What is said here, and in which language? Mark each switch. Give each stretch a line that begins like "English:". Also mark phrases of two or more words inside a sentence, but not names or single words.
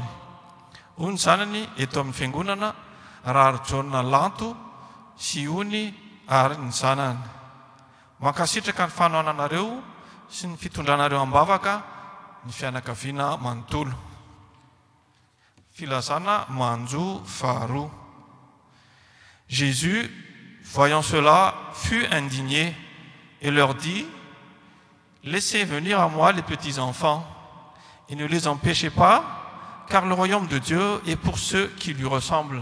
Malagasy: Hoy ny zanany eto amin'ny fiangonana Rary Jona Lanto sy hony ary ny zanany. Mankasitraka ny fanohananareo sy ny fitondranareo ambavaka ny fianakaviana manontolo. Filazana manjo 2.
French: Jésus, voyant cela, fut indigné et leur dit: Laissez venir à moi les petits enfants et ne les empêchez pas, car le royaume de Dieu est pour ceux qui lui ressemblent.